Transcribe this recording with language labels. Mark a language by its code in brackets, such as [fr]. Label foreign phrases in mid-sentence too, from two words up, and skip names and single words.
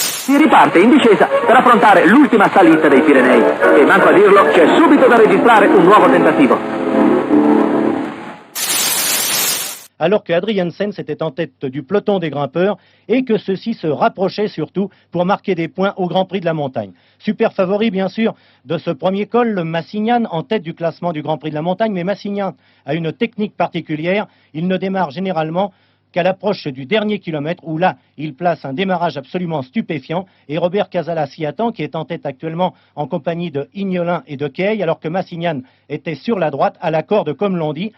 [it] Si riparte in discesa per affrontare l'ultima salita dei Pirenei e manco a dirlo c'è subito da registrare un nuovo tentativo. [fr] Alors que Adrian Sens était en tête du peloton des grimpeurs et que ceux-ci se rapprochaient surtout pour marquer des points au Grand Prix de la montagne. Super favori bien sûr de ce premier col, le Massignan en tête du classement du Grand Prix de la montagne, mais Massignan a une technique particulière, il ne démarre généralement qu'à l'approche du dernier kilomètre où là, il place un démarrage absolument stupéfiant et Robert Casala s'y attend, qui est en tête actuellement en compagnie de Ignolin et de Kay, alors que Massignan était sur la droite à la corde comme l'on dit.